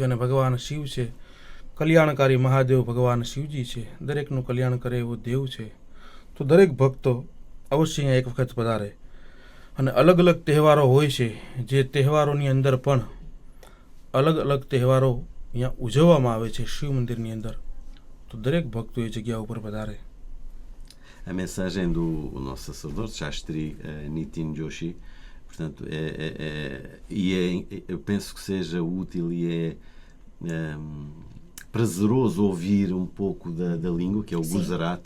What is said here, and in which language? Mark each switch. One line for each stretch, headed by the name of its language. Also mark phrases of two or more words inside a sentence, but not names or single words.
Gujarati: અને ભગવાન શિવ છે, કલ્યાણકારી મહાદેવ ભગવાન શિવજી છે, દરેકનું કલ્યાણ કરે એવો દેવ છે. તો દરેક ભક્તો અવશ્ય અહીંયા એક વખત પધારે. અને અલગ અલગ તહેવારો હોય છે, જે તહેવારોની અંદર પણ અલગ અલગ તહેવારો અહીંયા ઉજવવામાં આવે છે શિવ મંદિરની અંદર, તો દરેક ભક્તો એ જગ્યા ઉપર પધારે.
Portuguese: A mensagem do nosso sacerdote, Shastri Nitin Joshi, portanto, eu penso que seja útil e prazeroso ouvir um pouco da língua, que é o Gujarati.